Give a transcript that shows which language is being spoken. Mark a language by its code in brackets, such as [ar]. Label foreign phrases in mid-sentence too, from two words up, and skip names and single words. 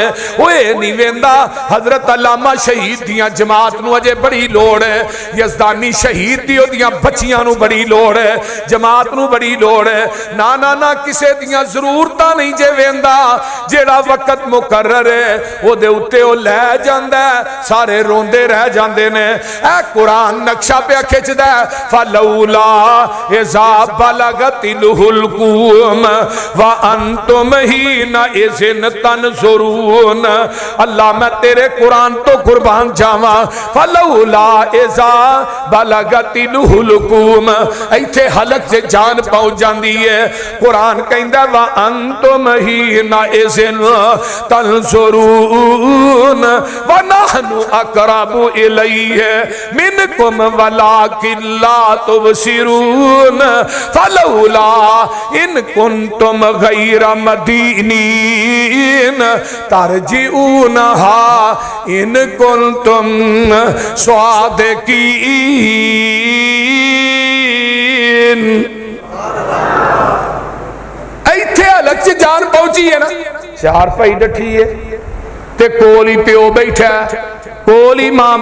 [pa] وہ ایہہ نہیں ویندا حضرت علامہ شہید دیاں جماعت نوں اجے بڑی لوڑ ہے، یزدانی شہید دی اوہدیاں بچیاں نوں بڑی لوڑ ہے، جماعت نوں بڑی لوڑ ہے. نہ نہ نہ کسے دیاں ضرورتاں نہیں جے ویندا، جہڑا وقت مقرر ہے اوہدے اتے اوہ لے جاندا، سارے روندے رہ جاندے نے. ایہہ قرآن نقشہ پے کھچدا [ar] فلولا إذا بلغت الحلقوم وأنتم حين إذ تنظرون. [pa] اللہ میں تیرے قرآن توں قربان جاواں [ar] فلولا إذا بلغت الحلقوم [pa] ایتھے [ur] حلق سے جان پہنچ جاتی ہے. [pa] قرآن کہندا [ar] وأنتم حين إذ تنظرون ونحن أقرب إليه منكم ولكن لا تبصرون فلولا إن كنتم غير مدينين ترجعونها إن كنتم صادقين. [pa] ایتھے حلق چ جان پہنچی ہے نا، چار بھائی ڈٹھی ہے تے کول ہی پیو بیٹھا، کول ہی ماں